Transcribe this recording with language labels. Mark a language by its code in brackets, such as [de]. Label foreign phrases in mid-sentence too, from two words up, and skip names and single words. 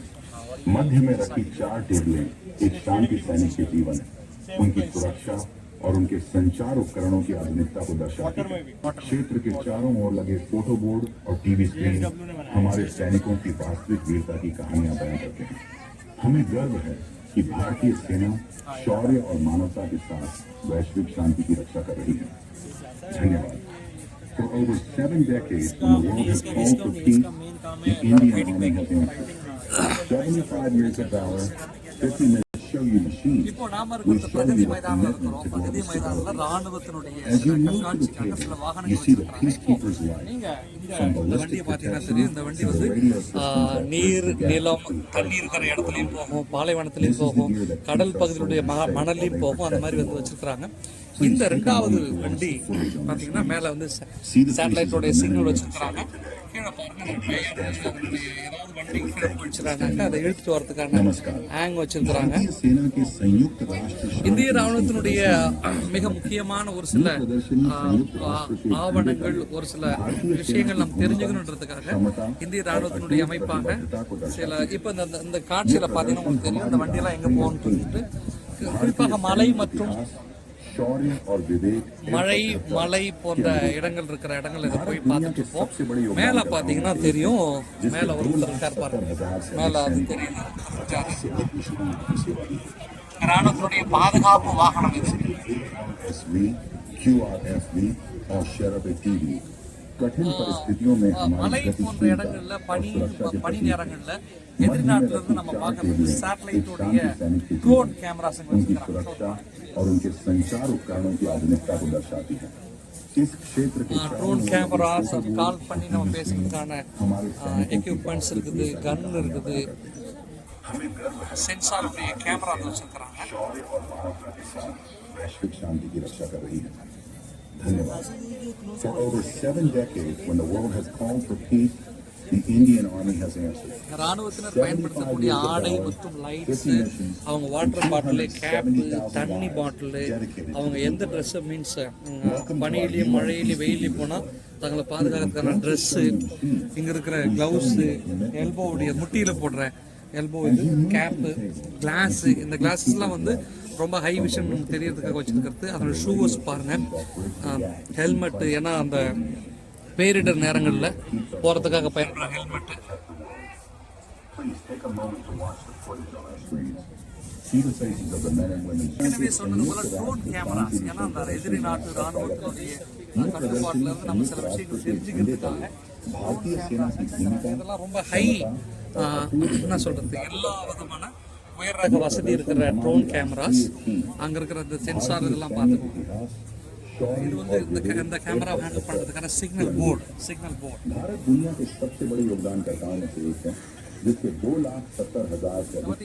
[hi] मध्य में रखी 4 टेबलें एक शांति सैनिक के जीवन, उनकी सुरक्षा और उनके संचार उपकरणों की आधुनिकता को दर्शाती है. क्षेत्र के चारों ओर लगे फोटो बोर्ड और टीवी स्क्रीन हमारे सैनिकों की वास्तविक वीरता की कहानियां बयां करते हैं. हमें गर्व है कि भारतीय सेना शौर्य और मानवता के साथ वैश्विक शांति की रक्षा कर रही है. धन्यवाद. [en] For over 7 decades, when the world has called for peace, the Indian Army has answered. 75 years of valor, 50 minutes show you machines. [ta] இப்போ நாம [en] We [ta] இருக்கிற [en] show [ta] பிரகதி [en] you the [ta] மைதானம் [en] commitment [ta] இருக்கிறோம். [en] to [ta] பிரகதி [en] global [ta] மைதானத்துல [en] stability. [ta] ராணுவத்தினுடைய [en] As you [ta] சில [en] move to the [ta] கண்காட்சிக்காக சில [en] table, [ta] வாகனங்கள் [en] you see the [ta] வச்சிருக்காங்க. [en] peacekeeper's life, [ta] நீங்க [en] from [ta] இந்த [en] ballistic [ta] வண்டியை பார்த்தீங்கன்னா [en] protection [ta] தெரியும். இந்த வண்டி [en] to the [ta] வந்து [en] radio systems that [ta] நீர், [en] bridge the gap [ta] நிலம், [en] between [ta] தண்ணி [en] crisis [ta] இருக்கிற [en] and [ta] இடத்துலையும் [en] coordination. [ta] போகும், பாலைவனத்திலையும் போகும், கடல் பகுதியினுடைய மணல்லையும் போகும். அந்த மாதிரி வந்து வச்சிருக்கிறாங்க. இந்த 2வது வண்டி பார்த்தீங்கன்னா மேலே வந்து சேட்டலைட்டோடைய சிக்னல் வச்சிருக்கிறாங்க. கீழே பாருங்க, ஏதாவது வண்டி கீழே போயிடுச்சுறாங்க, அதை இழுத்துட்டு வரதுக்கான ஹேங் வச்சிருக்கிறாங்க. [hi] भारतीय सेना के संयुक्त राष्ट्र [ta] இந்திய ராணுவத்தினுடைய மிக முக்கியமான ஒரு சில ஆவணங்கள், ஒரு சில விஷயங்கள் நம்ம தெரிஞ்சுக்கணுன்றதுக்காக இந்திய ராணுவத்தினுடைய அமைப்பாக சில இப்போ இந்த காட்சியில பார்த்தீங்கன்னா உங்களுக்கு தெரியும் இந்த வண்டியெல்லாம் எங்கே போகணும்னு சொல்லிட்டு, குறிப்பாக மலை மற்றும் [hi] शौर्य और विवेक [ta] மலை போன்ற இடங்கள் இருக்கிற இடங்கள் இதை போய் பார்த்துட்டு இருப்போம். மேலே பார்த்தீங்கன்னா தெரியும், மேலே ஒருத்தர் இருக்கார் பாருங்க, மேலே அது தெரியுது. ராணுவத்தினுடைய பாதுகாப்பு வாகனம் இது. [hi] ALSV, QRFV और शेरवे टीवी कठिन परिस्थितियों में [ta] மலை [hi] हमारी [ta] போன்ற இடங்கள்ல பனி நேரங்கள்ல எதிர்நாட்டுல இருந்து நம்ம பார்க்கறது சேட்டலைட்டோடைய [en] drone cameras [hi] उनकी सुरक्षा और उनके संचार उपकरणों की आधुनिकता को दर्शाती है. इस क्षेत्र के [en] drone cameras [ta] கால் பண்ணி நம்ம பேசுறதுக்கான எக்யூப்மெண்ட்ஸ் இருக்குது, கன் இருக்குது, [hi] सेंसर पे कैमरा वैश्विक शांति की रक्षा कर रही है. धन्यवाद. [en] For over 7 decades, when the world has called for peace, the Indian Army has answered. [ta] ராணுவத்தினர் பயன்படுத்தக்கூடிய ஆடை மற்றும் லைட்ஸ், அவங்க வாட்டர் பாட்டிலு, கேப்பு, தண்ணி பாட்டிலு, அவங்க எந்த ட்ரெஸ்ஸு மீன்ஸ் பனியிலையும் மழையிலையும் வெயிலையும் போனால் தங்களை பாதுகாக்கிறதுக்கான ட்ரெஸ்ஸு, இங்கே இருக்கிற க்ளவுஸு, எல்போவுடைய முட்டியில் போடுற எல்போ இது, கேப்பு, கிளாஸு, இந்த கிளாஸஸ்லாம் வந்து ரொம்ப [en] high vision [ta] தெரியறதுக்காக வச்சுருக்கிறது. அதோட ஷூஸ் பாருங்கள், ஹெல்மெட்டு, ஏன்னா அந்த பேரிடர் நேரங்களில் போகிறதுக்காக பயன்படுற ஹெல்மெட்டு. [en] Please take a moment to watch the footage on our screens. See the faces of the men and women. [ta] எனவே சொன்னது போல [en] drone cameras, [ta] ஏன்னா அந்த எதிரி நாட்டு ராணுவத்தினுடைய கட்டுப்பாட்டில் இருந்து நம்ம சில விஷயங்கள் தெரிஞ்சுக்கிறதுக்காக [hi] भारतीय सेना की भूमिका [ta] இதெல்லாம் ரொம்ப ஹை என்ன சொல்றது, எல்லா விதமான உயர் ரக வசதி இருக்கிற [en] drone cameras, [ta] அங்கே இருக்கிற இந்த சென்சார் இதெல்லாம் பார்த்துக்கோங்க. இது வந்து இந்த கேமரா ஹேண்டில் பண்ணுறதுக்கான [en] signal board. [hi] भारत दुनिया के सबसे बड़े योगदानकर्ताओं में से एक है, जिसके 2,70,000 से अधिक